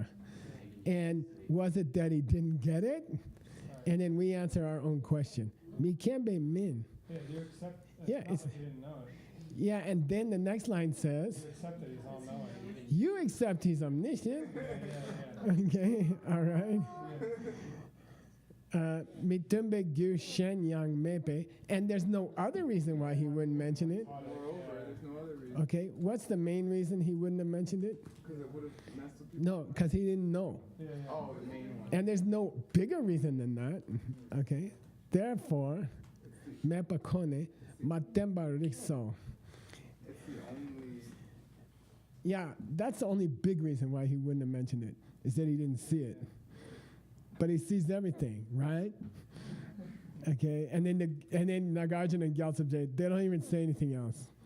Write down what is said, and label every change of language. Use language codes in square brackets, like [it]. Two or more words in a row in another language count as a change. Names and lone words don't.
[en] And was it that he didn't get it? And then we answer our own question. [bo] Mi kembe min. [en] Yeah, you accept. Yeah, It's it's- not that he didn't know it. Yeah, and then the next line says, You accept that he's all knowing. you accept he's omniscient. Yeah. Okay, all right. [bo] Mitumbe gyu shen yang mepe. [en] And there's no other reason why he wouldn't mention it. Moreover, there's no other reason. Okay, what's the main reason he wouldn't have mentioned it? Because it would have messed with people. No, because he didn't know. Oh, the main one. And there's no bigger reason than that. Okay, therefore, [bo] mepa kone matemba rikso. [en] It's the only. Yeah, that's the only big reason why he wouldn't have mentioned it, is that he didn't see it. But he sees everything, right? Okay, and then Nagarjuna and Gyaltsen, they don't even say anything else.